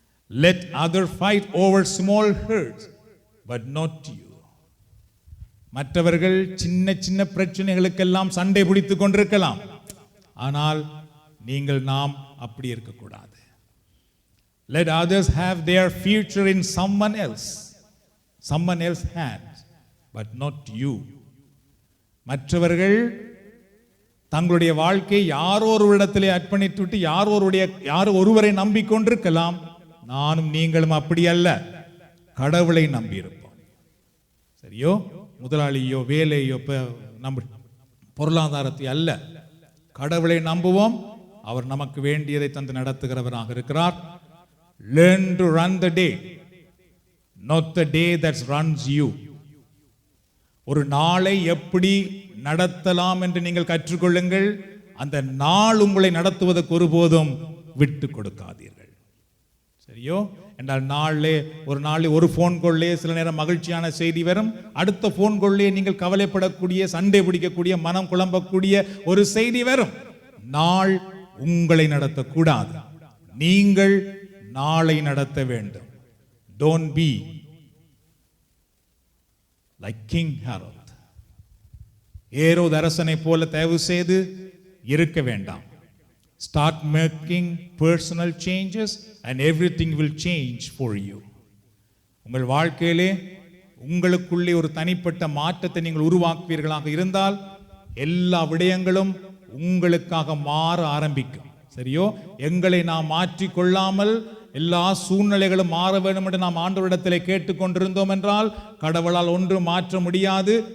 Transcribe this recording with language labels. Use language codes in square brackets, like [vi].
[en] Let others fight over small hurts, but not you. [ta] மற்றவர்கள் சின்ன சின்ன பிரச்சனைகளுக்கெல்லாம் சண்டை பிடித்துக் கொண்டிருக்கலாம். ஆனால் நீங்கள், நாம் அப்படி இருக்கக்கூடாது. [en] Let others have their future in someone else's hands, but not you. [ta] மற்றவர்கள் தங்களுடைய வாழ்க்கையை யாரோ ஒரு இடத்திலே அர்ப்பணித்து விட்டு யாரோ ஒருவரை நம்பிக்கொண்டிருக்கலாம். நானும் நீங்களும் அப்படி அல்ல, கடவுளை நம்பியிருப்போம். சரியோ? முதலாளியோ வேலையோ நம்ம பொருளாதாரத்தை அல்ல, கடவுளை நம்புவோம். அவர் நமக்கு வேண்டியதை தந்து நடத்துகிறவராக இருக்கிறார். [en] Learn to run the day, not the day that runs you. [ta] ஒரு நாளை எப்படி நடத்தலாம் என்று நீங்கள் கற்றுக்கொள்ளுங்கள். அந்த நாள் உங்களை நடத்துவதற்கு ஒருபோதும் விட்டு கொடுக்காதீர்கள். சரியோ என்றால் ஒரு நாளில் ஒரு ஃபோன் கால்லே சில நேரம் மகிழ்ச்சியான செய்தி வரும், அடுத்த ஃபோன் கால்லே நீங்கள் கவலைப்படக்கூடிய, சண்டை பிடிக்கக்கூடிய, மனம் குழம்பக்கூடிய ஒரு செய்தி வரும். நாள் உங்களை நடத்தக்கூடாது, நீங்கள் நாளை நடத்த வேண்டும். [en] Don't be like King Herod. [ta] ஏரோது அரசனை போல தயவு செய்து இருக்க வேண்டாம். [en] Start making personal changes and everything will change for you. [ta] உங்கள் வாழ்க்கையிலே உங்களுக்குள்ளே ஒரு தனிப்பட்ட மாற்றத்தை நீங்கள் உருவாக்குவீர்களாக இருந்தால் எல்லா விடயங்களும் உங்களுக்காக மாற ஆரம்பிக்கும். சரியோ, எங்களை நாம் மாற்றிக்கொள்ளாமல் எல்லா சூழ்நிலைகளும் மாற வேண்டும் என்று நாம் ஆண்டவரிடத்தில் கேட்டுக்கொண்டிருந்தோம் என்றால் கடவுளால் ஒன்றும் மாற்ற முடியாது.